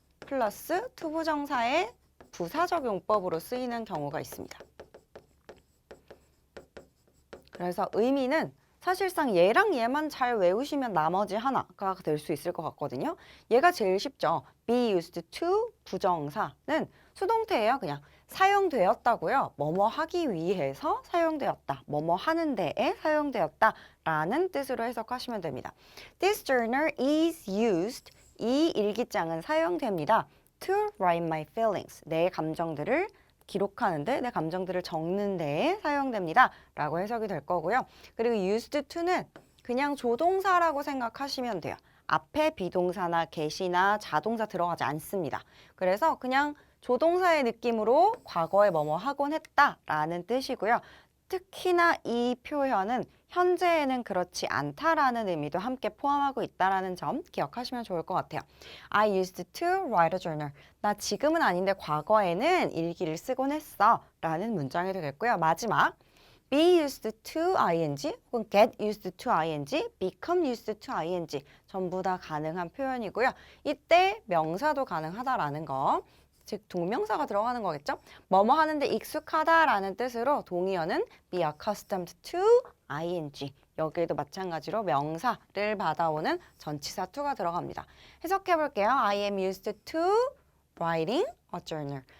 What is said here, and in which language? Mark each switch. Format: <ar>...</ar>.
<ko>플러스 투부정사의 부사적 용법으로 쓰이는 경우가 있습니다. 그래서 의미는 사실상 얘랑 얘만 잘 외우시면 나머지 하나가 될 수 있을 것 같거든요. 얘가 제일 쉽죠. be used to 부정사는 수동태예요. 그냥 사용되었다고요. 뭐뭐 하기 위해서 사용되었다. 뭐뭐 하는 데에 사용되었다 라는 뜻으로 해석하시면 됩니다.</ko> <en>This journal is used.</en> <ko>이 일기장은 사용됩니다.</ko> <en>To write my feelings.</en> <ko>내 감정들을 기록하는데, 내 감정들을 적는 데에 사용됩니다. 라고 해석이 될 거고요. 그리고 used to는 그냥 조동사라고 생각하시면 돼요. 앞에 비동사나 get이나 자동사 들어가지 않습니다. 그래서 그냥 조동사의 느낌으로 과거에 뭐뭐 하곤 했다라는 뜻이고요. 특히나 이 표현은 현재에는 그렇지 않다라는 의미도 함께 포함하고 있다라는 점 기억하시면 좋을 것 같아요.</ko> <en>I used to write a journal.</en> <ko>나 지금은 아닌데 과거에는 일기를 쓰곤 했어 라는 문장이 되겠고요. 마지막 be used to ing 혹은 get used to ing, become used to ing 전부 다 가능한 표현이고요. 이때 명사도 가능하다라는 거, 즉 동명사가 들어가는 거겠죠? 뭐뭐 하는데 익숙하다라는 뜻으로 동의어는</ko> <en>be accustomed to ing.</en> <ko>여기에도 마찬가지로 명사를 받아오는 전치사 to가 들어갑니다. 해석해 볼게요.</ko> <en>I am used to writing a journal.</en>